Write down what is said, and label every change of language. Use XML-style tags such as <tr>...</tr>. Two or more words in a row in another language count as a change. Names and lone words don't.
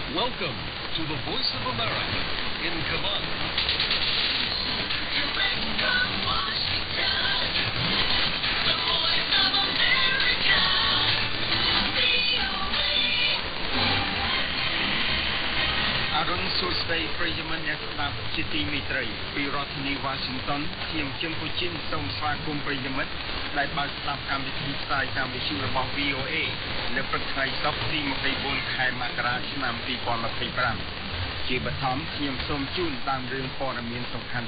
<en>Welcome to the Voice of America in Cavite. Direct from Washington, the Voice of America, VOA.</en> <km>អរុនសួស្តីប្រិយមិត្តអ្នកស្ដាប់ជាទីមេត្រីពីរដ្ឋធានី Washington ខ្ញុំជឹមពូជីនសូមស្វាគមន៍ប្រិយមិត្តដែលបានស្ដាប់កម្មវិធីផ្សាយ តាមវិទ្យុរបស់ VOA នៅព្រឹកថ្ងៃសុក្រទី24ខែមករាឆ្នាំ2025ជាបឋមខ្ញុំសូមជូនតាមរឿងព័ត៌មានសំខាន់</km>